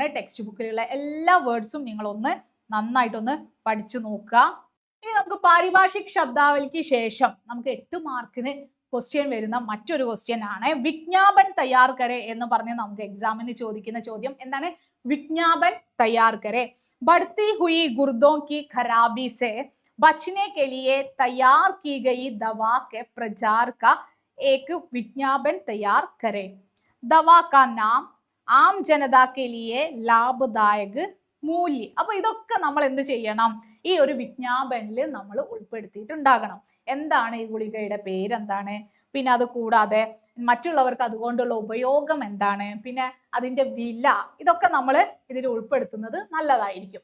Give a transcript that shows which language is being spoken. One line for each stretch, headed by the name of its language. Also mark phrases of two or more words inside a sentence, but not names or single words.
English: text book
Malayalam: എല്ലാ വേർഡ്സും നിങ്ങളൊന്ന് നന്നായിട്ടൊന്ന് പഠിച്ചു നോക്കുക. ഇനി നമുക്ക്
Hindi: पारिभाषिक शब्दावली
Malayalam: ശേഷം നമുക്ക് 8 മാർക്കിന് ക്വസ്റ്റ്യൻ വരുന്ന മറ്റൊരു ക്വസ്റ്റ്യൻ ആണ്
Hindi: विज्ञापन तैयार करें
Malayalam: എന്ന് പറഞ്ഞ് നമുക്ക് എക്സാമിന് ചോദിക്കുന്ന ചോദ്യം എന്താണ്?
Hindi: विज्ञापन तैयार करें. बढ़ती हुई गुर्दों की खराबी से बचने के लिए तैयार की गई दवा के प्रचार का एक विज्ञापन तैयार करें. दवा का नाम आम जनता के लिए लाभदायक മൂല്യം.
Malayalam: അപ്പൊ ഇതൊക്കെ നമ്മൾ എന്ത് ചെയ്യണം? ഈ ഒരു വിജ്ഞാപനിൽ നമ്മൾ ഉൾപ്പെടുത്തിയിട്ടുണ്ടാകണം. എന്താണ് ഈ ഗുളികയുടെ പേരെന്താണ്, പിന്നെ അത് കൂടാതെ മറ്റുള്ളവർക്ക് അതുകൊണ്ടുള്ള ഉപയോഗം എന്താണ്, പിന്നെ അതിന്റെ വില, ഇതൊക്കെ നമ്മൾ ഇതിൽ ഉൾപ്പെടുത്തുന്നത് നല്ലതായിരിക്കും.